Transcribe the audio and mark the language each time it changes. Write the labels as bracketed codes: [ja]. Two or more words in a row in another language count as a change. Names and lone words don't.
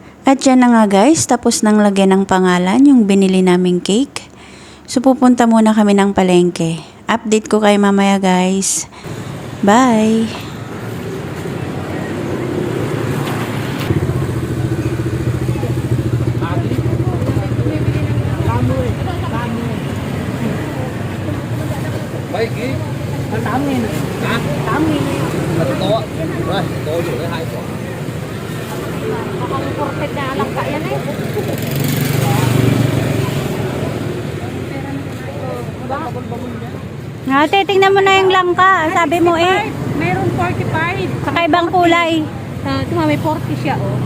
[tl] At yan na nga guys, tapos nang lagyan ng pangalan yung binili naming cake. So pupunta muna kami ng palengke. Update ko kayo mamaya guys. Bye! [vi] Mấy ký 8.000. hả? 8.000. Là to rồi tôi dùng cái 2 quả. [tl] Mukhang imported na langka yan eh. Ate, tingnan mo na yung langka. Sabi mo eh, Meron 45. kakaibang kulay. Ito nga, may 40 siya oh.